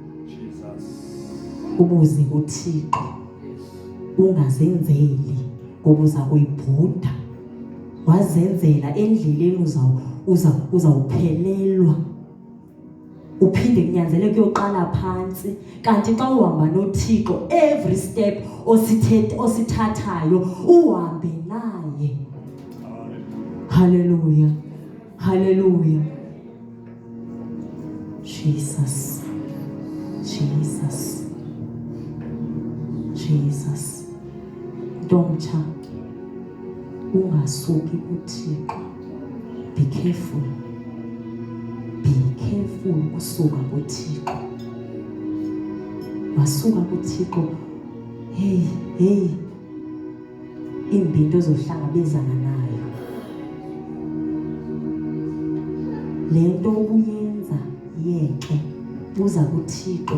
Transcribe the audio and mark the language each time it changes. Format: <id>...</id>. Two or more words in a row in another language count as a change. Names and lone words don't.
<xh>Ubuze kuThixo, ungazenzeli ngoba uza kuyibhuda. Wazenzela endleleni uzawuphelelwa. Uphinde kunyanzeleke uyoqala phansi. Kanti xa uhamba noThixo,</xh> <en>every step</en> <xh>osithathayo uhambe naye. Hallelujah. Hallelujah. Jesus. Jesus. Jesus. Ntomtsha, ungasuki kuThixo.</xh> <en>Be careful. Be careful</en> <xh>ukusuka kuThixo. Wasuka kuThixo, hey imbinto ozohlangabezana nayo. Lento obuyenza yeke buza kuThixo.</xh>